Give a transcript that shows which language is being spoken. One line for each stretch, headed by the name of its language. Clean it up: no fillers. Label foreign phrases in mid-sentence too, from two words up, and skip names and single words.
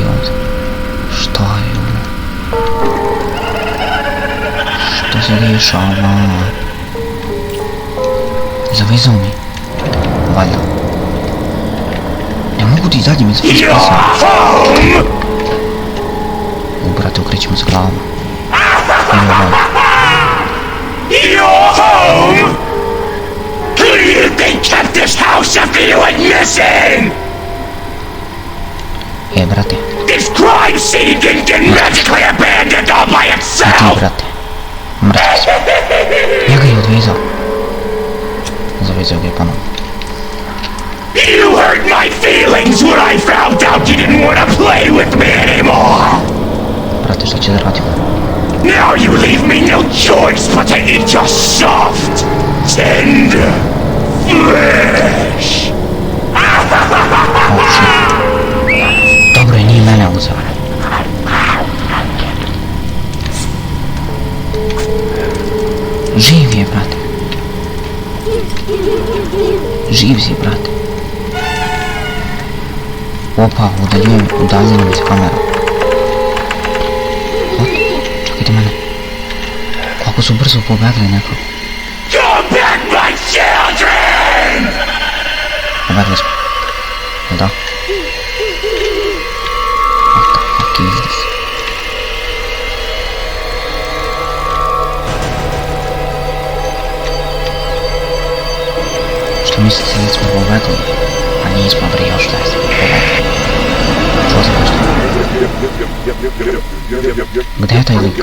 Serbian: Šta je ovo? Što se dešava? Zavezao mi. Valjda. Ne mogu ti izađem iz spasa. Brate, okrećemo se glavom. Evo valjda.
English: You're home! Who do you think kept this house after you went missing?
Serbian: Brate.
English: This crime scene didn't get magically abandoned all by
Serbian: Ti,
English: itself!
Serbian: brate. Mrtav sam. Ja ga je odvezao. Zavezao ga je ponovno.
English: You hurt my feelings when I found out you didn't want to play with me anymore!
Serbian: Brate, šta će da radimo?
English: Now you leave me no choice but to eat your soft, tender flesh!
Serbian: Dobro je, nije mene uzeo. Živ je, brate. Živ si, brate. Opa, udaljena mi se kamera. Čekajte mene. Kako su brzo pobegli nekako.
English: Come back, my children!
Serbian: Pobegli smo. Da.
English: What the fuck is this?
Serbian: Što mislite da smo pobegli? A nismo, bre, još da smo pobegli. Čuo sam nešto? Gdje je taj lik?